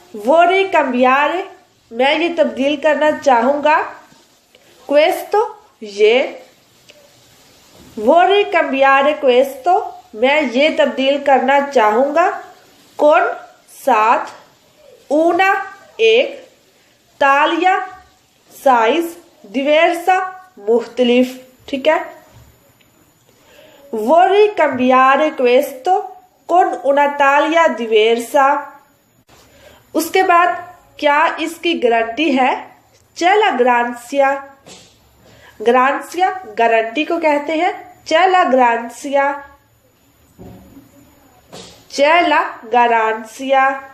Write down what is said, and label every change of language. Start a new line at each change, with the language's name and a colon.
Italian: vorrei cambiare
Hindi: मैं ये तब्दील करना चाहूंगा, questo ये,
Italian: vorrei cambiare questo
Hindi: मैं ये तब्दील करना चाहूंगा, con साथ, una एक, taglia साइज, diversa मुख्तलिफ, ठीक है।
Italian: vorrei cambiare questo con una taglia diversa।
Hindi: उसके बाद क्या इसकी गारंटी है?
Italian: c'è la garanzia।
Hindi: ग्रांसिया गारंटी को कहते हैं
Italian: c'è la garanzia, c'è la garanzia।